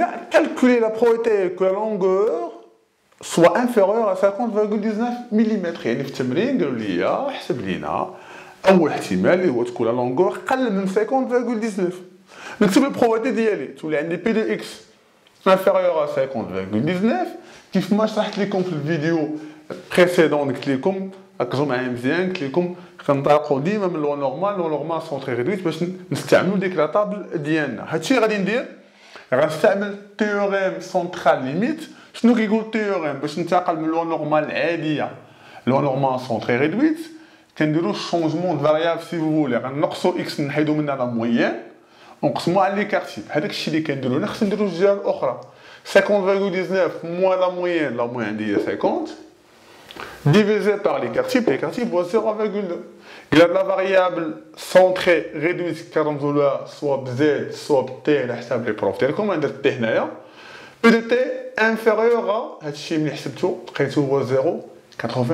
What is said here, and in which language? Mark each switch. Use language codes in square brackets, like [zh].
[fr] Calculer la probabilité que la longueur soit inférieure à 50,19 mm. [ar] يعني في التمرين قالوا لي احسب لينا اول احتمال اللي هو تكون لا لونغور قل من 50,19. نكتب البروبابيلتي ديالي تولي عندي بي دو اكس [fr] inférieur à [ar] 50,19 كيف ما شرحت لكم في الفيديو بريسيدون. قلت لكم ركزوا معايا مزيان. قلت لكم كنطلقوا ديما من لو نورمال. لو نورمال سونتري ريدويت باش نستعملوا ديك لا طابل ديالنا. هادشي غادي ندير غنستعمل تيوريم سونترال ليميت. شنو كيقول تيوريم؟ باش ننتقل من لو نورمال العاديه لو نورمال سونتري ريدويت كنديروا شونجمون دو فاريابل سي فو فولي. غنقصوا اكس نحيدوا منها لا موين ونقسموا على ليكار تيب. هذاك الشيء اللي كنديروا هنا خصنا نديروا الجهه الاخرى. 50,19 موان لا موين ديال 50 [fr] divisé par l'écart type vaut 0,2. Il y a de la variable centrée réduite كنرمزوا soit bz soit t [ar] على حساب لي بروف ديالكم. عندنا t هنايا [fr] P de t inférieur à [ar] هادشي ملي حسبتو لقيتو هو 0,95.